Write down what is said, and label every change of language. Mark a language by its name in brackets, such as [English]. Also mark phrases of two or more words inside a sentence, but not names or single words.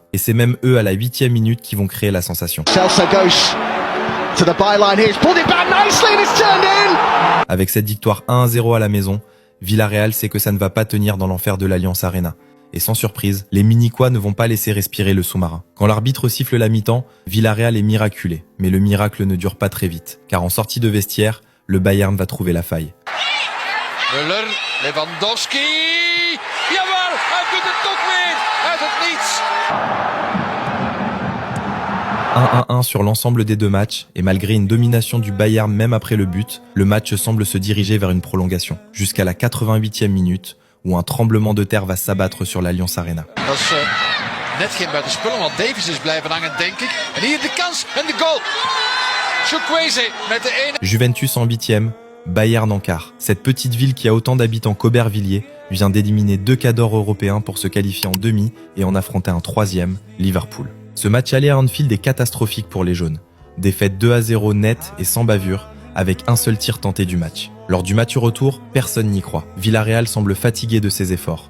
[French] Et c'est même eux à la 8e minute qui vont créer la sensation. Avec cette victoire 1-0 à la maison, Villarreal sait que ça ne va pas tenir dans l'enfer de l'Allianz Arena. Et sans surprise, les Munichois ne vont pas laisser respirer le sous-marin. Quand l'arbitre siffle la mi-temps, Villarreal est miraculé. Mais le miracle ne dure pas très vite, car en sortie de vestiaire, le Bayern va trouver la faille. Müller, Lewandowski. [Dutch] Jawel, hij doet het toch weer uit het niets. 1-1 sur l'ensemble des deux matchs, et malgré une domination du Bayern même après le but, le match semble se diriger vers une prolongation, jusqu'à la 88e minute, où un tremblement de terre va s'abattre sur l'Allianz Arena. Dat is net geen buitenspullen, want Davies is blijven hangen, denk ik. En hier de kans en de goal. Chukwueze met de ene. [French] Juventus en 8e, Bayern en quart. Cette petite ville qui a autant d'habitants qu'Aubervilliers vient d'éliminer 2 cadors européens pour se qualifier en demi et en affronter un 3e, Liverpool. Ce match aller à Anfield est catastrophique pour les jaunes. Défaite 2-0 net et sans bavure, avec un seul tir tenté du match. Lors du match retour, personne n'y croit. Villarreal semble fatigué de ses efforts.